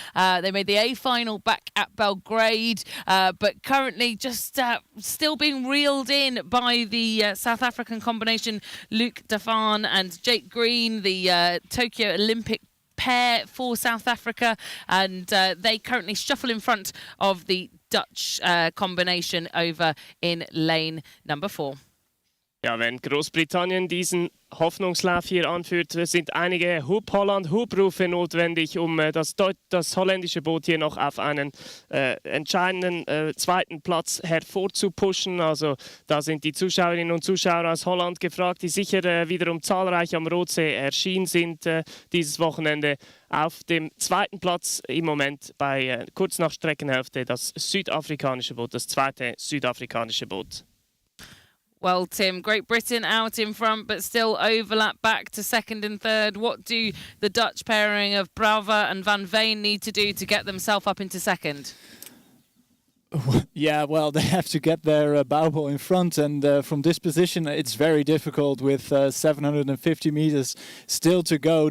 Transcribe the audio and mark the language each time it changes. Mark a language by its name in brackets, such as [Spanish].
[English] They made the A final back at Belgrade, but currently just still being reeled in by the South African combination Luc Defaan and Jake Green, the Tokyo Olympic pair for South Africa, and they currently shuffle in front of the Dutch combination over in lane number 4. [German] Ja, wenn Großbritannien diesen Hoffnungslauf hier anführt, sind einige Hub-Holland-Hub-Rufe notwendig, um das holländische Boot hier noch auf einen entscheidenden zweiten Platz hervorzupushen. Also da sind die Zuschauerinnen und Zuschauer aus Holland gefragt, die sicher wiederum zahlreich am Rotsee erschienen sind dieses Wochenende. Auf dem zweiten Platz im Moment bei kurz nach Streckenhälfte das südafrikanische Boot, das zweite südafrikanische Boot. [English] Well, Tim, Great Britain out in front, but still overlap back to second and third. What do the Dutch pairing of Brouwer and Van Veen need to do to get themselves up into second? Yeah, well, they have to get their bow in front, and from this position it's very difficult with 750 meters still to go.